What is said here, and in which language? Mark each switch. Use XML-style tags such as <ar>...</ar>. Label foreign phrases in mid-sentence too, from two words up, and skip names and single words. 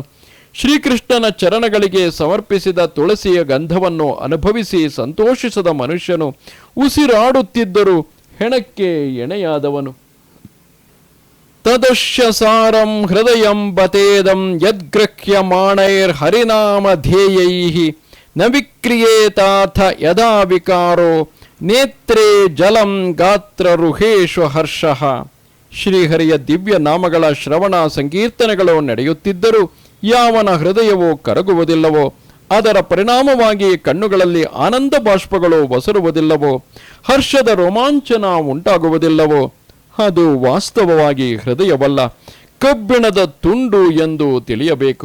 <kn>ಶ್ರೀಕೃಷ್ಣನ ಚರಣಗಳಿಗೆ ಸಮರ್ಪಿಸಿದ ತುಳಸಿಯ ಗಂಧವನ್ನು ಅನುಭವಿಸಿ ಸಂತೋಷಿಸದ ಮನುಷ್ಯನು ಉಸಿರಾಡುತ್ತಿದ್ದರೂ ಹೆಣಕ್ಕೆ ಎಣೆಯಾದವನು.</kn> <sa>ತದುಷ್ಯ ಸಾರಂ ಹೃದಯಂ ಬತೇದಂ ಯದ್ಗೃಹ್ಯಮಾಣೈರ್ ಹರಿನಾಮ ಧ್ಯೇಯೈಃ ನ ವಿಕ್ರಿಯೇತಾಥ ಯದಾ ವಿಕಾರೋ ನೇತ್ರೇ ಜಲಂ ಗಾತ್ರರುಹೇಶು ಹರ್ಷಃ.</sa> <kn>ಶ್ರೀಹರಿಯ ದಿವ್ಯ ನಾಮಗಳ ಶ್ರವಣ ಸಂಕೀರ್ತನೆಗಳು ನಡೆಯುತ್ತಿದ್ದರೂ ಯಾವನ ಹೃದಯವೋ ಕರಗುವುದಿಲ್ಲವೋ, ಅದರ ಪರಿಣಾಮವಾಗಿ ಕಣ್ಣುಗಳಲ್ಲಿ ಆನಂದ ಬಾಷ್ಪಗಳು ಒಸರುವುದಿಲ್ಲವೋ, ಹರ್ಷದ ರೋಮಾಂಚನ ಉಂಟಾಗುವುದಿಲ್ಲವೋ, ಅದು ವಾಸ್ತವವಾಗಿ ಹೃದಯವಲ್ಲ, ಕಬ್ಬಿಣದ ತುಂಡು ಎಂದು ತಿಳಿಯಬೇಕು.</kn>